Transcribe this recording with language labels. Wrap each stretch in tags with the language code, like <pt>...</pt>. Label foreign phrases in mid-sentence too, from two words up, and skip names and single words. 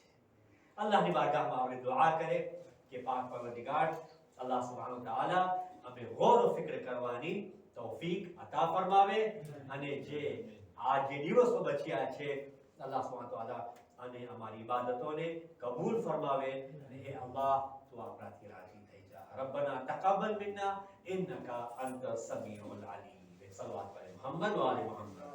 <gu>અલ્લાહની બારગાહમાં આપણે દુઆ કરે કે પાક પરવરદિગાર અલ્લાહ</gu> <ar>سبحانه تعالى</ar> <gu>અમે ગૌર ફિક્ર કરવાની તૌફીક અતા ફરમાવે અને જે દિવસો બચ્યા છે અલ્લાહ</gu> <ar>سبحانه تعالى</ar> <gu>અને અમારી ઇબાદતોને કબૂલ ફરમાવે. અને હે અલ્લાહ તું આપણાથી રાજી</gu> <ar>ربنا تقبل منا إنك أنت السميع العليم. صلى الله عليه محمد وآل محمد.</ar>